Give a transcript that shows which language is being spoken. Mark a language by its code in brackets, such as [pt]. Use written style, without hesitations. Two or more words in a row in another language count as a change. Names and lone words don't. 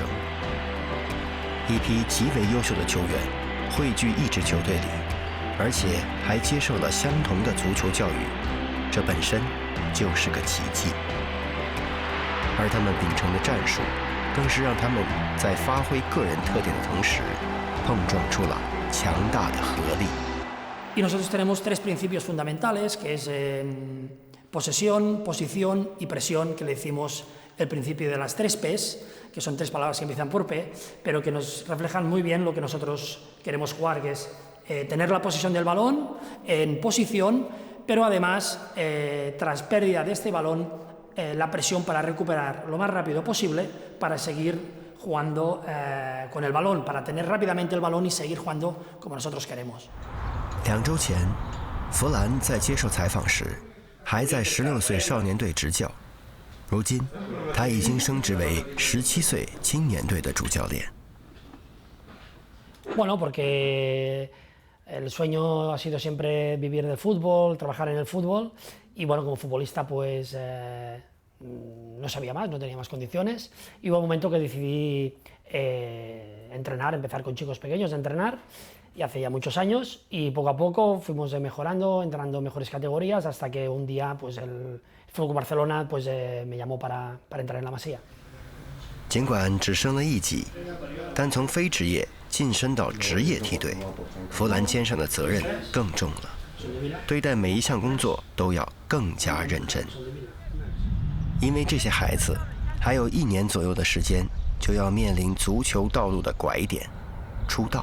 [zh] 一批极为优秀的球员汇聚一支球队里，而且还接受了相同的足球教育，这本身就是个奇迹。而他们秉承的战术，更是让他们在发挥个人特点的同时，碰撞出了强大的合力。 [es] Y nosotros tenemos 3 principios fundamentales, que es posesión, posición y presión, que le decimos el principio de las 3 P's, que son 3 palabras que empiezan por P, pero que nos reflejan muy bien lo que nosotros queremos jugar, que es tener la posesión del balón en posición, pero además, tras pérdida de este balón, la presión para recuperar lo más rápido posible para seguir jugando con el balón, para tener rápidamente el balón y seguir jugando como nosotros queremos. [zh] 2 周前，弗兰在接受采访时，还在16岁少年队执教，如今他已经升职为17岁青年队的主教练。 [es] Bueno, porque el sueño ha sido siempre vivir del fútbol, trabajar en el fútbol, y bueno, como futbolista pues no sabía más, no tenía más condiciones, y hubo un momento que decidí entrenar, empezar con chicos pequeños a entrenar, y hace ya muchos años, y poco a poco fuimos mejorando, entrando en mejores categorías, hasta que un día pues el Fútbol Barcelona pues me llamó para entrar en la Masía。 [zh] 尽管只升了1级，但从非职业晋升到职业梯队，弗兰肩上的责任更重了，对待每一项工作都要更加认真。因为这些孩子还有1年左右的时间，就要面临足球道路的拐点——出道。